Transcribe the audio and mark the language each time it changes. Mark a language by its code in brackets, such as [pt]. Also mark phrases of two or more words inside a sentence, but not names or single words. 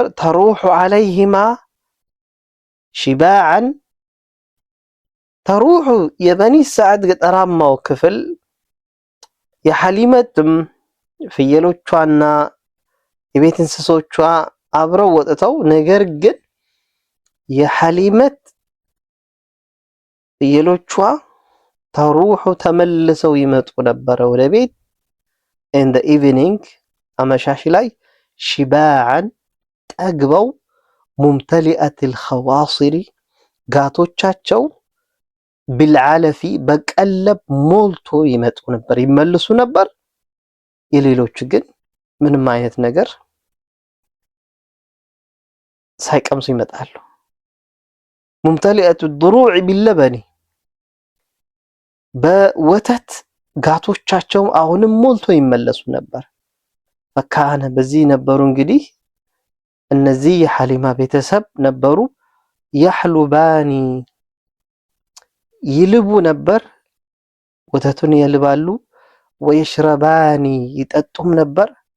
[ar] تروح عليهما شبعان تروح [am] የበኒ ሰዓድ ገጠራማው ክፍል የሐሊመትም ፍየሎቿና የቤት እንስሶቿ አብረው ወጥተው ነገር ግን የሐሊመት ፍየሎቿ ተሩሑ ተመልሰው ይመጡ ነበር ወደ ቤት [en] in the evening [am] አመሻሽ ላይ ሽባዓን ጠግበው [ar] ممتلئات الخواصر [am] ጋቶቻቸው بالعلف በቀለብ ሞልቶ ይመጡ ነበር ይመልሱ ነበር። የሌሎቹ ግን ምንም አይነት ነገር ሳይቀምሱ ይመጣሉ። [ar] ممتلئات الضروع باللبن [am] በወተት ጋቶቻቸው አሁንም ሞልቶ ይመለሱ ነበር። ፈካነ በዚህ ነበሩ እንግዲህ እነዚህ የሐሊማ ቤተሰብ ነበሩ። ያህሉባኒ ይልቡ ነበር፣ ወተቱን ይልባሉ። ወይሽረባኒ ይጠጡም ነበር።